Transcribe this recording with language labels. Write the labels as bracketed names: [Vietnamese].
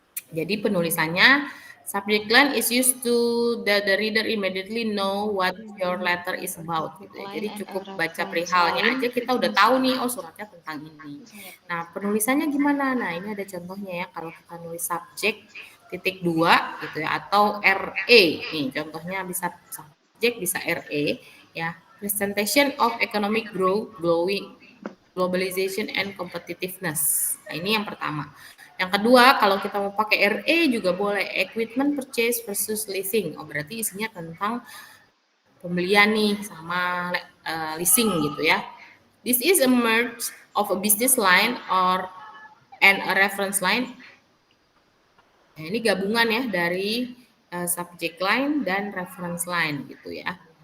[Indonesian] Jadi penulisannya [English] subject line is used to that the reader immediately know what your letter is about [Indonesian] gitu ya. Jadi cukup baca perihalnya aja kita udah tahu nih, oh suratnya tentang ini. Nah, penulisannya gimana? Nah, ini ada contohnya ya, kalau kita nulis subject titik 2 gitu ya, atau RE. Nih, contohnya bisa subject, bisa RE ya. [English] Presentation of economic growth, globalization and competitiveness. [Indonesian] Nah, ini yang pertama. Yang kedua, kalau kita mau pakai RE juga boleh, [English] equipment purchase versus leasing. [Indonesian] Oh, berarti isinya tentang pembelian nih sama leasing gitu ya. [English] This is a merge of a business line and a reference line. [Indonesian] Nah, ini gabungan ya dari subject line dan reference line gitu ya.